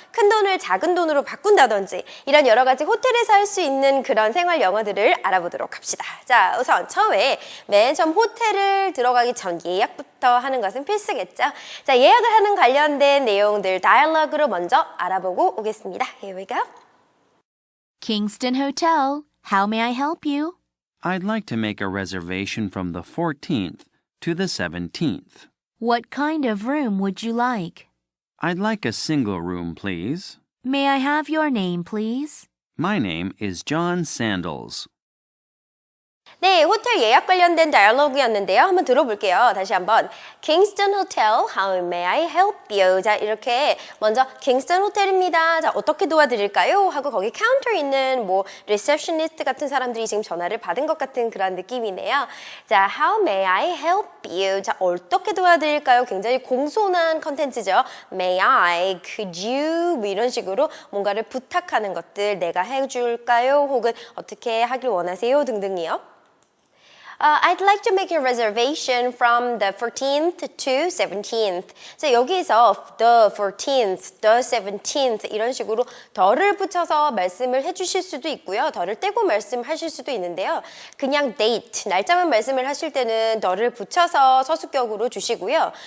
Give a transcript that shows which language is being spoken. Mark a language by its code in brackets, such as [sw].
[ko] 큰 돈을 작은 돈으로 바꾼다든지 이런 여러 가지 호텔에서 할 수 있는 그런 생활 영어들을 알아보도록 합시다. 자, 우선 맨 처음 호텔을 들어가기 전 예약부터 하는 것은 필수겠죠. 자, 예약을 하는 관련된 내용들 다이얼로그로 먼저 알아보고 오겠습니다. [en] Here we go. Kingston Hotel. How may I help you? I'd like to make a reservation from the 14th to the 17th. What kind of room would you like? I'd like a single room, please. May I have your name, please? My name is John Sandals. [ko] 네, 호텔 예약 관련된 다이얼로그였는데요. 한번 들어볼게요. 다시 한번. [en] Kingston Hotel, how may I help you? [ko] 자, 이렇게 먼저 Kingston 호텔입니다. 자, 어떻게 도와드릴까요? 하고 거기 카운터에 있는 뭐 리셉셔니스트 같은 사람들이 지금 전화를 받은 것 같은 그런 느낌이네요. [en] 자, how may I help you? [ko] 자, 어떻게 도와드릴까요? 굉장히 공손한 컨텐츠죠. [en] May I, could you? [ko] 뭐 이런 식으로 뭔가를 부탁하는 것들 내가 해줄까요? 혹은 어떻게 하길 원하세요? 등등이요. [en] I'd like to make a reservation from the 14th to 17th. [ko] 자, 여기서 [en] the 14th, the 17th [ko] 이런 식으로 더를 붙여서 말씀을 해주실 수도 있고요. 더를 떼고 말씀하실 수도 있는데요. 그냥 date, 날짜만 말씀을 하실 때는 더를 붙여서 서술격으로 주시고요.